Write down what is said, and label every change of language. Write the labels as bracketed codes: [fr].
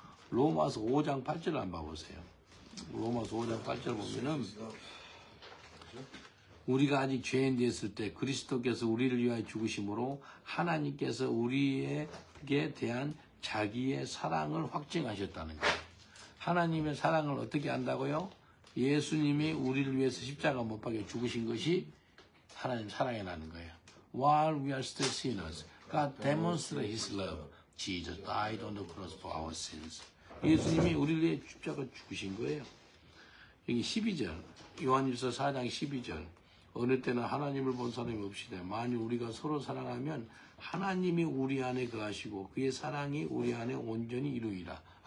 [ko] 로마서 5장 8절을 한번 봐보세요. 로마서 5장 8절 보면은 우리가 아직 죄인 되었을 때 그리스도께서 우리를 위하여 죽으심으로 하나님께서 우리에게 대한 자기의 사랑을 확증하셨다는 거예요. 하나님의 사랑을 어떻게 안다고요? 예수님이 우리를 위해서 십자가 못 박혀 죽으신 것이 하나님 사랑이라는 거예요. [en] While we are still sinners, God demonstrated His love. Jesus died on the cross for our sins. [ko] 예수님이 우리를 위해 십자가 죽으신 거예요. 여기 12절, 요한일서 4장 12절. 어느 때는 하나님을 본 사람이 없이되 만일 우리가 서로 사랑하면 하나님이 우리 안에 거하시고 그의 사랑이 우리 안에 온전히 이루이라.